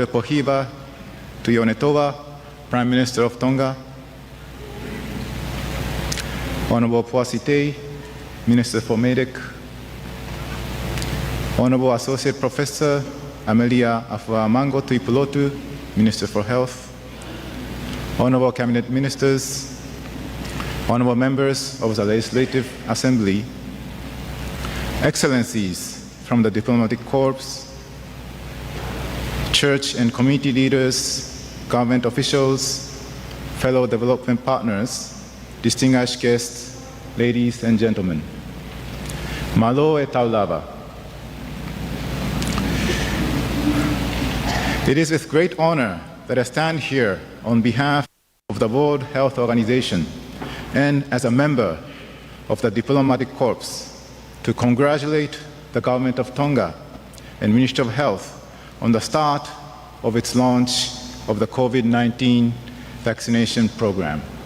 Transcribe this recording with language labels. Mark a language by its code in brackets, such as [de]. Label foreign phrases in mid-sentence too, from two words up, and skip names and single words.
[en] Pohiva Tuyonetoa, Prime Minister of Tonga, Honourable Puasite, Minister for Medic, Honourable Associate Professor Amelia Afuamango Tuipulotu, Minister for Health, Honourable Cabinet Ministers, Honourable Members of the Legislative Assembly, Excellencies from the Diplomatic Corps, Church and community leaders, government officials, fellow development partners, distinguished guests, ladies and gentlemen. [to] Malo e taulava. [en] It is with great honor that I stand here on behalf of the World Health Organization and as a member of the Diplomatic Corps to congratulate the Government of Tonga and Ministry of Health on the start of its launch of the COVID-19 vaccination program.